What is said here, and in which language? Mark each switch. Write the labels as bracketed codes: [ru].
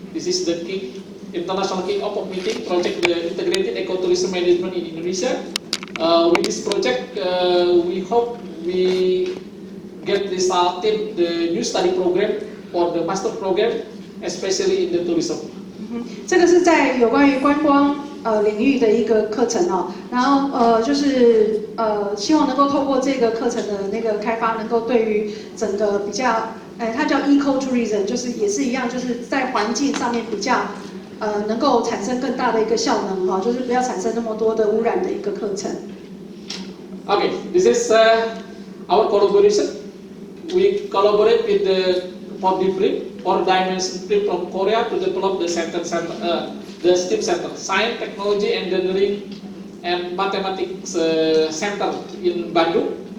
[en] This is the international kick-off of meeting project, the integrated ecotourism management in Indonesia. With this project, we hope we get resulted the new study program or the master program, especially in the tourism. [zh] 这个是在有关于观光领域的一个课程哦，然后就是希望能够透过这个课程的那个开发，能够对于整个比较它叫 ecotourism， 就是也是一样，就是在环境上面比较能够产生更大的一个效能哈，就是不要产生那么多的污染的一个课程。 [en] Okay, this is our collaboration. We collaborate with the 4 dimension print from Korea to develop the STEM center, Science, Technology, Engineering, and Mathematics Center in Bandung.